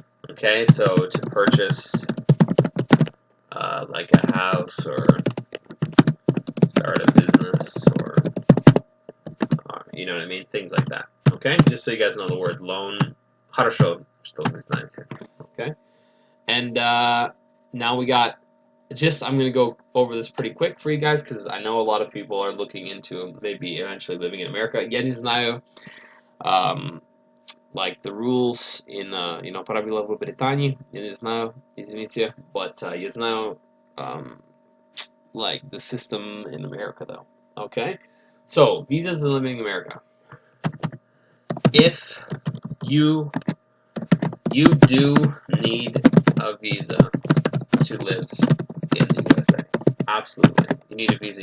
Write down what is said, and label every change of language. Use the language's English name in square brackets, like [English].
[English] Okay, so to purchase like a house or start a business or you know what I mean, things like that. Okay, just so you guys know the word loan. [Russian] Хорошо, что вы знаете. [English] Okay, and now we got. I'm going to go over this pretty quick for you guys because I know a lot of people are looking into maybe eventually living in America. [Russian] Я не знаю, [English] like the rules in, [Russian] правила в Британии. Я не знаю, извините, [English] but [Russian] я знаю, [English] like the system in America though. Okay, so visas and living in America. If you do need a visa to live in the USA. Absolutely. You need a visa.